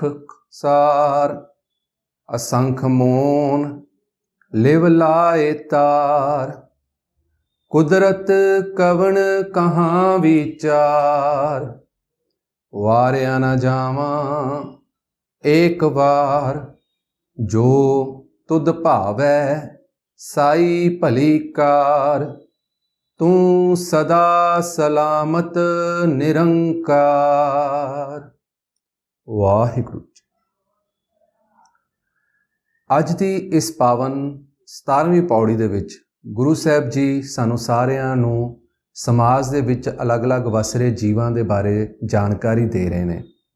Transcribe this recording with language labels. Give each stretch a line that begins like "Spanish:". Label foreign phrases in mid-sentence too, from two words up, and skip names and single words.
Punjabi: ਸਾਰ, ਅਸੰਖ ਮੋਨ ਲਿਵ ਲਾਏ ਤਾਰ, ਕੁਦਰਤ ਕਵਨ ਕਹਾਂ ਵਿਚਾਰ, ਵਾਰਿਆ ਨ ਜਾਵਾ ਏਕ ਬਾਰ, ਜੋ ਤੁਦ ਭਾਵੈ ਸਾਈ ਭਲੀ ਕਾਰ, ਤੂ ਸਦਾ ਸਲਾਮਤ ਨਿਰੰਕਾਰ। ਵਾਹਿਗੁਰੂ ਜੀ। ਅੱਜ ਦੀ ਇਸ ਪਾਵਨ 17ਵੀਂ ਪੌੜੀ ਦੇ ਵਿੱਚ ਗੁਰੂ ਸਾਹਿਬ ਜੀ ਸਾਨੂੰ ਸਾਰਿਆਂ ਨੂੰ ਸਮਾਜ ਦੇ ਵਿੱਚ ਅਲੱਗ-ਅਲੱਗ ਵਸ ਰਹੇ ਜੀਵਾਂ ਦੇ ਬਾਰੇ ਜਾਣਕਾਰੀ ਦੇ ਰਹੇ ਨੇ।